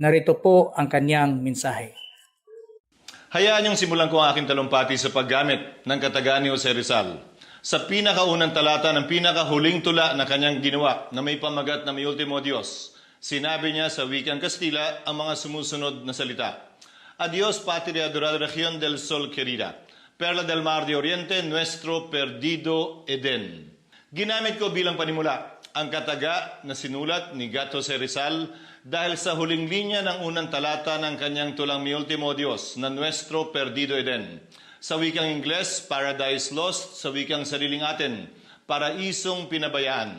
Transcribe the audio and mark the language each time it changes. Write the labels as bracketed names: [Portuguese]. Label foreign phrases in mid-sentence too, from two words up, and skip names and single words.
[Filipino] Narito po ang kanyang mensahe. Hayaan niyong simulan ko ang aking talumpati sa paggamit ng katagaan ni Jose Rizal sa pinakaunang talata ng pinakahuling tula na kanyang ginawa na may pamagat na may ultimo Diyos. Sinabi niya sa wikang Kastila ang mga sumusunod na salita. [Spanish] Adiós, patria dorada región del sol querida, perla del mar de oriente, nuestro perdido Eden. [Filipino] Ginamit ko bilang panimula ang kataga na sinulat ni Gato Jose Rizal dahil sa huling linya ng unang talata ng kanyang tulang Mi Ultimo Dios na [Spanish] Nuestro Perdido Eden. [Filipino] Sa wikang Ingles, Paradise Lost, sa wikang sariling atin, Paraisong Pinabayaan.